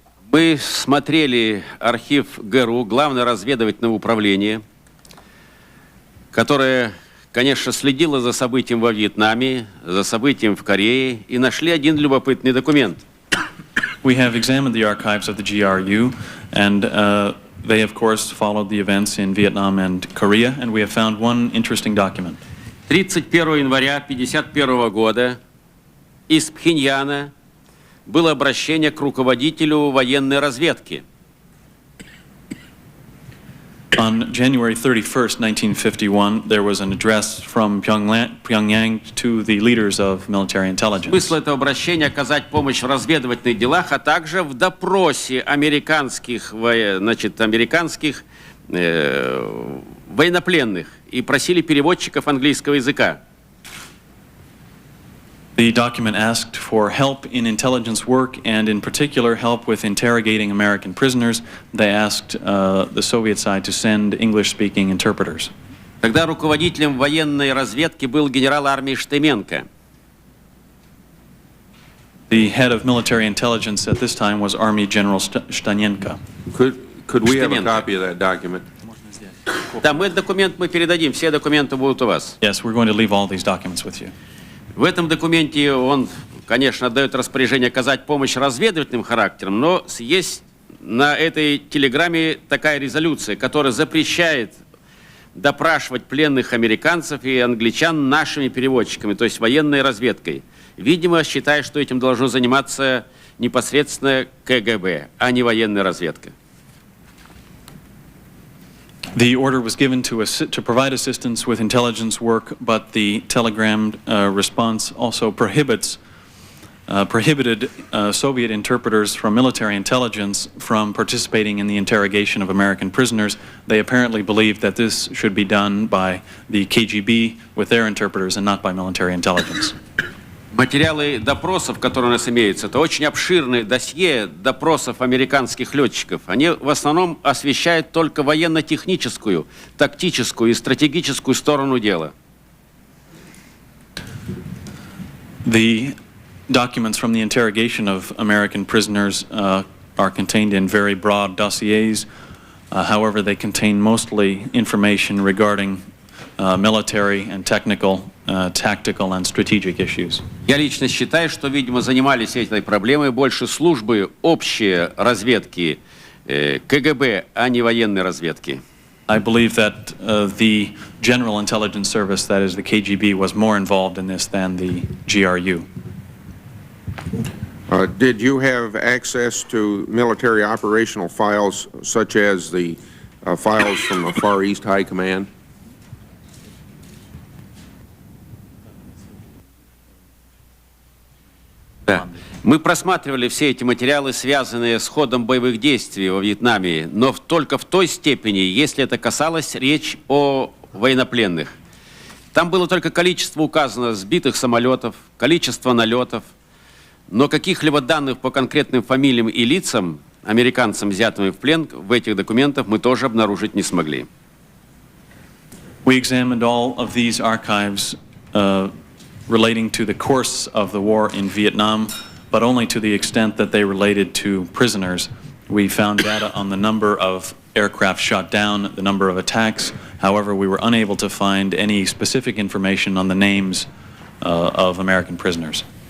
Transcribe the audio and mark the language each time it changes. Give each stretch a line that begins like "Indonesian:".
Russian: Мы смотрели архив ГРУ, Главное разведывательное управление, которое, конечно, следило за событием во Вьетнаме, за событием в Корее, и нашли один любопытный документ.
English: We have examined the archives of the GRU, and they, of course, followed the events in Vietnam and Korea, and we have found one interesting document.
Russian: 31 января 1951 года из Пхеньяна было обращение к руководителю военной разведки.
English: On January 31st, 1951, there was an address from Pyongyang to the leaders of military intelligence.
Russian: Смысл этого обращения — оказать помощь в разведывательных делах, а также в допросе американских военнопленных, и просили переводчиков английского языка.
English: The document asked for help in intelligence work and in particular help with interrogating American prisoners. They asked the Soviet side to send English-speaking interpreters.
Russian: Тогда руководителем военной разведки был генерал армии Штеменко.
English: The head of military intelligence at this time was Army General Stanenko. Could we have a copy of that document?
Russian: Да, документ мы передадим, все документы будут у вас.
English: Yes, we're going to leave all these documents with you.
Russian: В этом документе он, конечно, отдает распоряжение оказать помощь разведывательным характером, но есть на этой телеграмме такая резолюция, которая запрещает допрашивать пленных американцев и англичан нашими переводчиками, то есть военной разведкой. Видимо, считая, что этим должно заниматься непосредственно КГБ, а не военная разведка.
English: The order was given to provide assistance with intelligence work, but the telegram response also prohibits prohibited Soviet interpreters from military intelligence from participating in the interrogation of American prisoners. They apparently believed that this should be done by the KGB with their interpreters and not by military intelligence.
Russian: Материалы допросов, которые у нас имеются, это очень обширное досье допросов американских летчиков. Они в основном освещают только военно-техническую, тактическую и стратегическую сторону дела.
English: The documents from the interrogation of American prisoners are contained in very broad dossiers. However, they contain mostly information regarding military and technical, tactical and strategic issues.
Russian: Я лично считаю, что, видимо, занимались этой проблемой больше службы общей разведки КГБ, а не военной разведки.
English: I believe that the General Intelligence Service, that is the KGB, was more involved in this than the GRU. Did you have access to military operational files such as the files from the Far East High Command?
Russian: Да. Мы просматривали все эти материалы, связанные с ходом боевых действий во Вьетнаме, но только в той степени, если это касалось речь о военнопленных. Там было только количество указано сбитых самолетов, количество налетов, но каких-либо данных по конкретным фамилиям и лицам, американцам, взятым в плен, в этих документах мы тоже обнаружить не смогли.
English: We examined all of these archives relating to the course of the war in Vietnam, but only to the extent that they related to prisoners. We found data on the number of aircraft shot down, the number of attacks. However, we were unable to find any specific information on the names of American prisoners.